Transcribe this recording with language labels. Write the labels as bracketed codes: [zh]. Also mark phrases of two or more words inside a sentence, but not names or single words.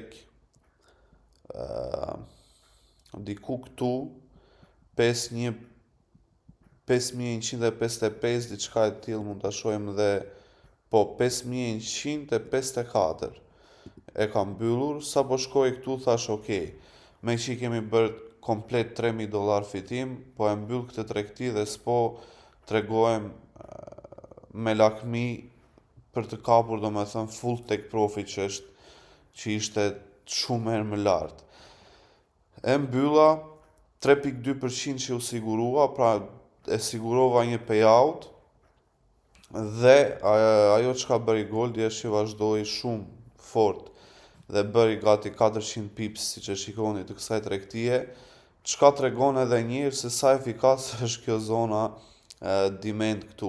[sq] këtu 5.155 diçka e tillë mund ta shohim dhe po 5.154 e kam mbyllur. Sapo shkoi këtu thash okay, me që kemi bërë komplet $3.000 fitim, po e mbyll këtë tregti dhe s'po tregohem me lakmi për të kapur, do me thënë, [en] full take profit [sq] që ishte shumë herë më lartë. E mbylla 3.2% që u sigurua, pra e sigurova një payout dhe ajo çka bëri Goldi është që vazhdoi shumë fort dhe bëri gati 400 pips, siç e shikoni të kësaj tregtie, çka tregon edhe një herë se sa efikas është kjo zona demand këtu.